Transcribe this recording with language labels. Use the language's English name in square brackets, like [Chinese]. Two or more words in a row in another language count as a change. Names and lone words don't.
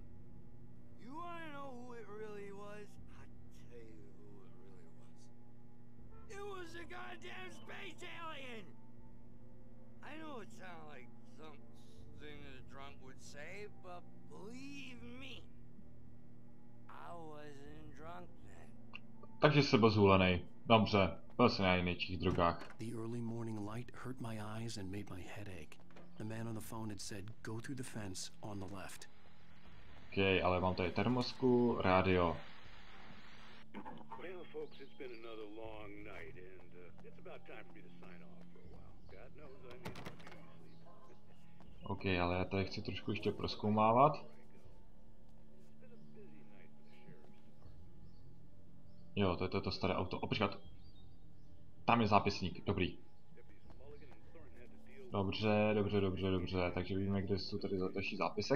[English] You wanna know who it really was? I'll tell you who it really was. It was a goddamn space alien! I know it sounds like something that a drunk would say, but believe me, I wasn't drunk then. [Czech] Takže jsi byl zhulenej. Dobře, byl jsi na největších drogách. [English] The early morning light hurt my eyes and made my head ache. The man on the phone had said, go through the fence on the left. [Czech] OK, ale mám tady termosku, rádio. [English] Well, folks, it's been another long night, and it's about time for me to sign off for a while. God knows I need some beauty sleep. [Czech] OK, ale já tady chci trošku ještě prozkoumávat. Jo, to je to staré auto. Počkat. Tam je zápisník, dobrý. Dobře, takže víme, kde jsou tady další zápisek.